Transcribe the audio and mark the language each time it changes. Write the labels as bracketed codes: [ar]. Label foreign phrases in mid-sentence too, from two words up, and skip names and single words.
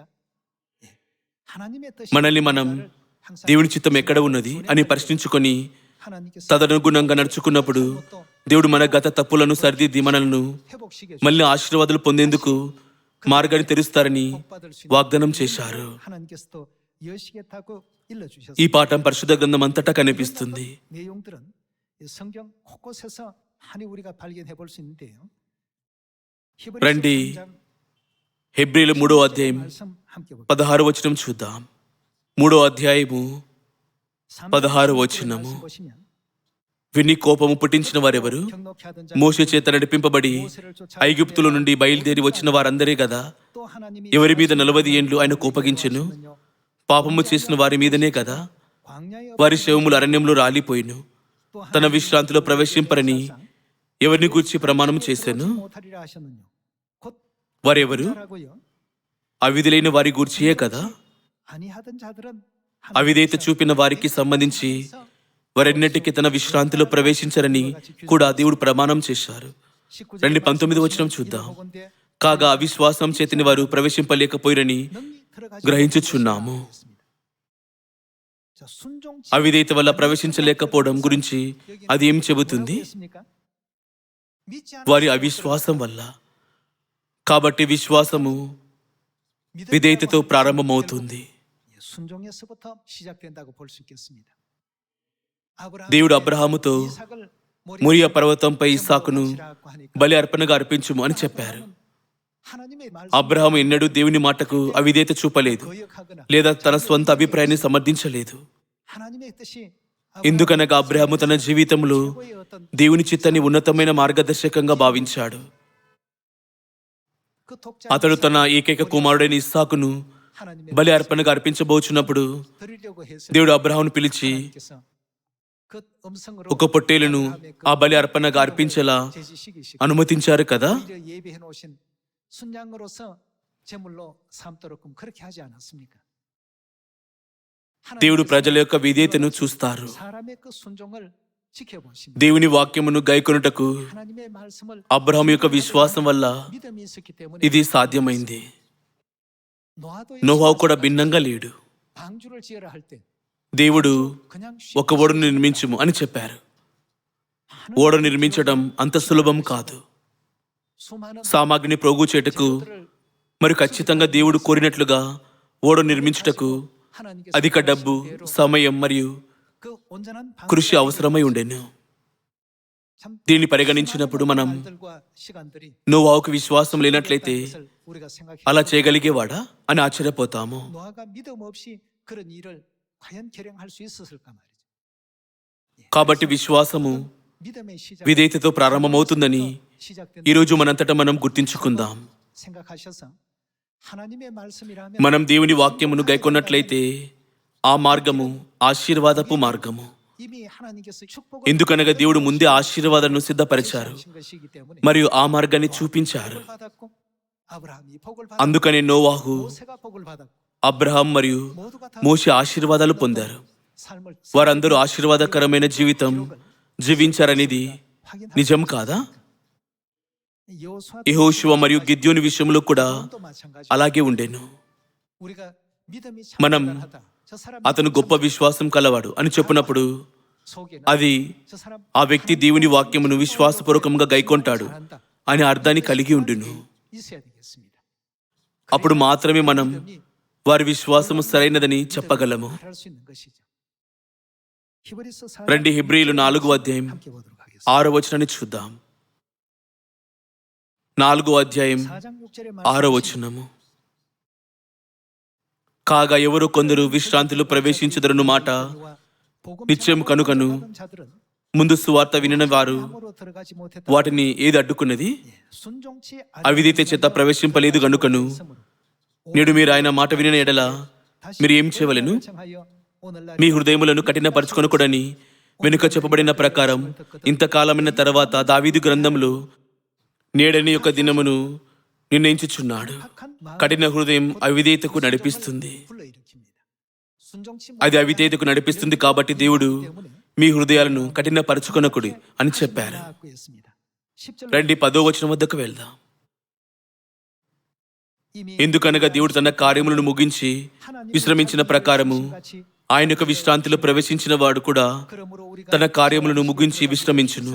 [ko] 예. 하나님의 뜻이 [te] మనల్ని మనం దేవుని చిత్తం ఎక్కడ ఉన్నది అని ప్రశ్నించుకొని [ko] 하나님께서 [te] తదనుగుణంగా నడుచుకున్నప్పుడు దేవుడు మన గత తప్పులను సరిదిద్ది మనలను [ko] 회복시켜 [te] మళ్ళీ ఆశీర్వాదాలు పొందేందుకు మార్గాన్ని తెరుస్తారని [ko] 복받을 수 [te] వాగ్దానం చేశారు. [ko] 하나님께서도 여시겠다고 일러주셨습니다. [te] ఈ పాఠం పరిశుద్ధ గ్రంథం అంతటా కనిపిస్తుంది. [ko] 내용들은 이 성경 곳곳에서 많이 우리가 발견해 볼 수 있는데요. 히브리서 [te] రండి [ko] 3장 [te] హెబ్రీలు 3వ అధ్యాయం [ko] 말씀 함께 볼게요. [te] 16వ వచనం చూద్దాం. 3వ అధ్యాయము 16వ వచనము. [ko] 보시면 [te] విని కోపము పుట్టించిన వారెవరు? [ko] 경록케 하던 자 [te] మోషే చేత నడిపింపబడి ఐగుప్తుల నుండి బయలుదేరి వచ్చిన వారందరే కదా. [ko] 또 하나님이 [te] ఎవరి మీద 40 ఏండ్లు ఆయన కోపగించెను? పాపము చేసిన వారి మీదనే కదా. [ko] 광야의 [te] వారి శవములు అరణ్యంలో రాలిపోయిను. [ko] 또 [te] తన విశ్రాంతిలో ప్రవేశింపరని ఎవరిని గూర్చి ప్రమాణం చేశాను? [ko] 못하리라 하셨느뇨. 곧 [te] వారెవరు? [ko] 자라고요. [te] అవిధులైన వారి గూర్చియే కదా. [ko] 아니하던 자들은 [te] అవిధేయత చూపిన వారికి సంబంధించి వారెన్నటికీ తన విశ్రాంతిలో ప్రవేశించరని కూడా దేవుడు ప్రమాణం చేశారు. రండి 19వ వచనం చూద్దాం. కాగా అవిశ్వాసం చేతిని వారు ప్రవేశింపలేకపోయిరని గ్రహించుచున్నాము. అవిధేయత వల్ల ప్రవేశించలేకపోవడం గురించి అది ఏం చెబుతుంది? వారి అవిశ్వాసం వల్ల. కాబట్టి విశ్వాసము విధేయతతో ప్రారంభమవుతుంది. [ko] 순종에서부터 시작된다고 볼 수 있겠습니다. [te] దేవుడు అబ్రహాముతో మోరియా పర్వతంపై ఇస్సాకును బలి అర్పణగా అర్పించుము అని చెప్పారు. అబ్రహాము ఎన్నడూ దేవుని మాటకు అవిధేయత చూపలేదు లేదా తన స్వంత అభిప్రాయాన్ని సమర్థించలేదు. ఎందుకనగా అబ్రహాము తన జీవితంలో దేవుని చిత్తాన్ని ఉన్నతమైన మార్గదర్శకంగా భావించాడు. అతడు తన ఏకైక కుమారుడైన ఇస్సాకును బలి అర్పణగా అర్పించబోచున్నప్పుడు దేవుడు అబ్రహామును పిలిచి ఒక పొట్టేలును ఆ బలి అర్పణగా అర్పించేలా అనుమతించారు కదా. [ko] 순양으로서 제물로 삼도록 그렇게 하지 않았습니까? [te] దేవుడు ప్రజల యొక్క విధేయతను చూస్తారు. [ko] 사람의 그 순종을 지켜보십니다. [te] దేవుని వాక్యమును గైకొనుటకు [ko] 하나님의 말씀을 [te] అబ్రహాము యొక్క విశ్వాసం వల్ల [ko] 믿음이 있었기 때문에 [te] ఇది సాధ్యమైంది. [ko] 노아도 [te] నోహా కూడా భిన్నంగా లేడు. [ko] 방주를 지으라 할 때 [te] దేవుడు [ko] 그냥 [te] ఒక ఓడను నిర్మించుము అని చెప్పారు. ఓడ నిర్మించడం అంత సులభం కాదు. [ko] 수많은 [te] సామాగ్రిని ప్రోగు చేటకు మరి ఖచ్చితంగా దేవుడు కోరినట్లుగా ఓడ నిర్మించుటకు [ko] 하나님께서 [te] అధిక డబ్బు, సమయం మరియు [ko] 그 온전한 [te] కృషి అవసరమై ఉండెను. [ko] 참 [te] దీన్ని పరిగణించినప్పుడు మనం [ko] 말들과 시간들이 [te] నోవాకు విశ్వాసం లేనట్లయితే [ko] 것을 우리가 생각해 [te] అలా చేయగలిగేవాడా అని ఆశ్చర్యపోతాము. [ko] 노아가 믿음 없이 그런 일을 과연 결행할 수 있었을까 말이죠. [te] కాబట్టి విశ్వాసము [ko] 믿음의 시작 [te] విధేయతతో ప్రారంభమవుతుందని [ko] 시작된 [te] ఈరోజు మనంతటా మనం గుర్తించుకుందాం. [ko] 생각하셔서 하나님의 말씀이라면 [te] మనం దేవుని వాక్యమును గైకొన్నట్లయితే ఆ మార్గము ఆశీర్వాదపు మార్గము. [ko] 이미 하나님께서 축복을 [te] ఎందుకనగా దేవుడు ముందే ఆశీర్వాదాలను సిద్ధపరిచారు [ko] 하신 것이기 때문에 [te] మరియు ఆ మార్గాన్ని చూపించారు. [ko] 복을 받았고 아브라함이 복을 받았고 [te] అందుకనే నోవాహు, [ko] 모세가 복을 받았고 [te] అబ్రహాం మరియు [ko] 모두가 다 [te] మోషే ఆశీర్వాదాలు పొందారు. [ko] 삶을 [te] వారందరూ ఆశీర్వాదకరమైన జీవితం జీవించారనేది [ko] 확인하고 [te] నిజం కాదా? [ko] 여호수아 [te] యెహోషువ మరియు గిద్యోని విషయంలో కూడా [ko] 또 마찬가지. [te] అలాగే ఉండెను. [ko] 우리가 믿음이 참 [te] మనం [ko] 대단하다. 저 사람 [te] అతను గొప్ప విశ్వాసం కలవాడు అని చెప్పినప్పుడు [ko] 속에는 [te] అది [ko] 저 사람 [te] ఆ వ్యక్తి దేవుని వాక్యమును విశ్వాసపూర్వకంగా గైకొంటాడు [ko] 잘한다. [te] అనే అర్థాన్ని కలిగి ఉండును. [ko] 있어야 되겠습니다. [te] అప్పుడు మాత్రమే మనం వారి విశ్వాసము సరైనదని చెప్పగలము. [ko] 말할 수 있는 것이죠. 히브리서 4장 [te] రండి హెబ్రీయులు 4వ అధ్యాయం [ko] 함께 보도록 하겠습니다. [te] 6వ వచనాన్ని చూద్దాం. 4వ అధ్యాయం [ko] 4장 6절에 [te] 6వ వచనము. కాగా ఎవరు కొందరు విశ్రాంతిలో ప్రవేశించుదరను మాట నిశ్చయం కనుకను ముందు సువార్త వినిన వారు వాటిని ఏది అడ్డుకున్నది? అవిధేయత చేత ప్రవేశింపలేదు గనుకను నేడు మీరు ఆయన మాట వినిన ఎడల మీరు ఏం చేయవలెను? మీ హృదయములను కఠినపరచుకొనకూడని వెనుక చెప్పబడిన ప్రకారం ఇంతకాలమైన తర్వాత దావీదు గ్రంథంలో నేడని యొక్క దినమును నిర్ణయించుచున్నాడు. [ko] 착한 마음이 [te] కఠిన హృదయం అవిధేయతకు [ko] 불순종을 [te] నడిపిస్తుంది. [ko] 불러일으킵니다. 순종치 [te] అది అవిధేయతకు నడిపిస్తుంది కాబట్టి దేవుడు మీ హృదయాలను కఠినపరచుకొనకుడి అని చెప్పారు. రండి 10వ వచనం వద్దకు వెళ్దాం. ఎందుకనగా దేవుడు తన కార్యములను ముగించి విశ్రమించిన ప్రకారము ఆయన యొక్క విశ్రాంతిలో ప్రవేశించిన వాడు కూడా తన కార్యములను ముగించి విశ్రమించును.